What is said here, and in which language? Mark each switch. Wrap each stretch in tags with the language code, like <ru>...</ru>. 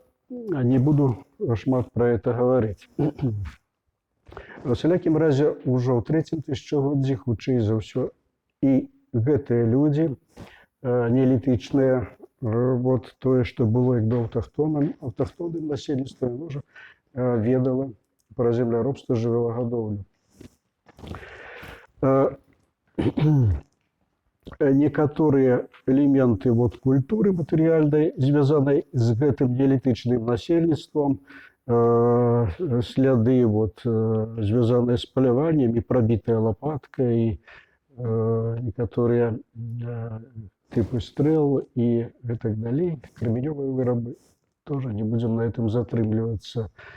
<ru>Не буду шмат про это говорить.</ru> <be>В усялякім разе ўжо ў трэцім тысячагоддзі хутчэй за ўсё і гэтыя людзі неалітычныя, тое, што было як бы аўтахтонным насельніцтвам, ўжо ведала пра земляробства, жывёлагадоўлю. Некаторыя элементы культуры матэрыяльнай, звязанай з гэтым неалітычным насельніцтвам, сляды звязаныя з паляваннем і прабітая лапатка, і некаторыя</be> <ru>типы стрел и так далее,</ru> <be>кременевые вырабы.</be> <ru>Тоже не будем на этом затрымлівацца.</ru>